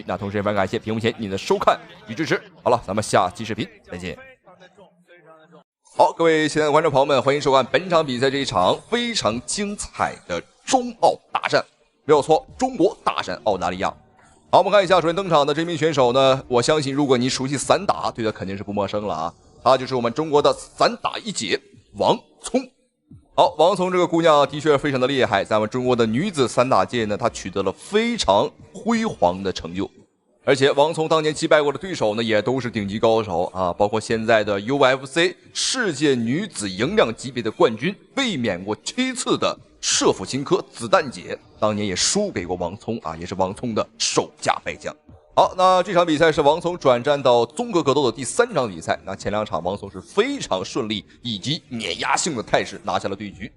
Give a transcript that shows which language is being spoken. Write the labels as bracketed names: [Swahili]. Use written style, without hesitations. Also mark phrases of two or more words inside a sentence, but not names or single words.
[Chinese] 那同時也非常感謝屏幕前您的收看與支持。好了，咱們下期視頻再見。好，各位親愛的觀眾朋友們，歡迎收看本場比賽這一場非常精彩的中澳大戰。沒有錯，中國大戰澳大利亞。好，我們看一下首先登場的這名選手呢，我相信如果你熟悉散打，對他肯定是不陌生了啊。他就是我們中國的散打一姐王聰。好，王聰这個姑娘的確非常的厲害，在我們中國的女子散打界呢，她取得了非常輝煌的成就。而且王聰當年擊敗過的對手呢，也都是頂級高手啊，包括現在的 UFC 世界女子輕量級別的冠軍，衛冕過7次的舍甫琴科子彈姐，當年也輸給過王聰啊，也是王聰的首架敗將。好，那這場比賽是王聰轉戰到綜合格鬥的第3場比賽。那前2場王聰是非常順利以及碾壓性的態勢拿下了對局。